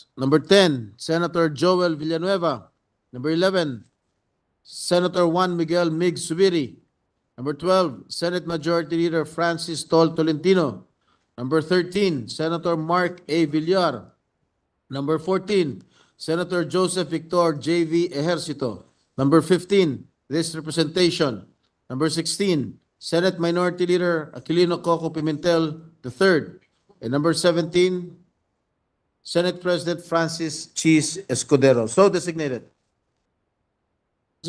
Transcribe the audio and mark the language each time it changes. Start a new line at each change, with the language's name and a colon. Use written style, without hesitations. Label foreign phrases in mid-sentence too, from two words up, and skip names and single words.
English: Number 10, Senator Joel Villanueva. Number 11, Senator Juan Miguel Mig Subiri. Number 12, Senate Majority Leader Francis Tol Tolentino. Number 13, Senator Mark A. Villar. Number 14, Senator Joseph Victor J.V. Ejercito. Number 15, this representation. Number 16, Senate Minority Leader Aquilino Coco Pimentel III. And number 17, Senate President Francis Cheese Escudero. So designated. Mr.